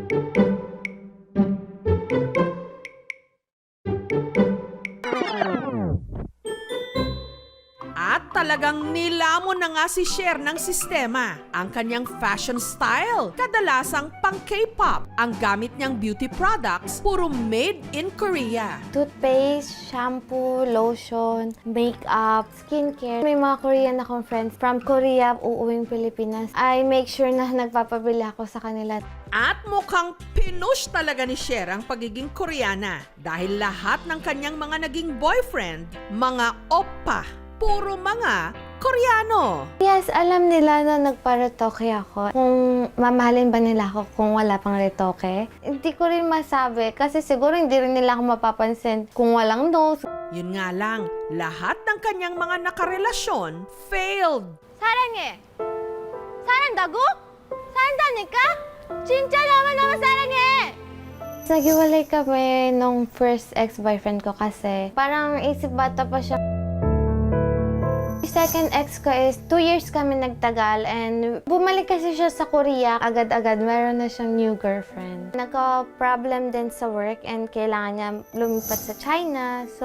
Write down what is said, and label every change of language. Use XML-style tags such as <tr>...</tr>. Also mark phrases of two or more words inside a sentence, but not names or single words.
<tl>At talagang nilamon na nga si Cher ng sistema. Ang kanyang</tl> <en>fashion style,</en> <tl>kadalasang pang K-pop. Ang gamit niyang</tl> <en>beauty products,</en> <tl>puro</tl> <en>made in Korea. Toothpaste, shampoo, lotion, makeup, skincare.</en> <tl>May mga Korean akong</tl> <en>friends from Korea,</en> <tl>uuwing Pilipinas.</tl> <en>I make sure</en> <tl>na nagpapabili ako sa kanila. At mukhang pinush talaga ni Cher ang pagiging Koreana dahil lahat ng kanyang mga naging boyfriend, mga oppa, puro mga Koreano. Yes, alam nila na nagpa-retoke ako. Kung mamahalin ba nila ako kung wala pang retoke? Hindi ko rin masabi kasi siguro hindi rin nila ako mapapansin kung walang nose. Yun nga lang, lahat ng kanyang mga nakarelasyon failed.</tl> <ko>사랑해. 사랑한다고? 사랑다니까? 진짜 너무너무 사랑해.</ko> <tl>Naghiwalay kami nung</tl> <en>first ex-boyfriend</en> <tl>ko kasi parang isip bata pa siya.</tl> <en>Second ex</en> <tl>ko is 2 years kami nagtagal and bumalik kasi siya sa Korea. Agad-agad meron na siyang</tl> <en>new girlfriend.</en> <tl>Nagka-problem din sa work and kailangan niya lumipat sa China.</tl>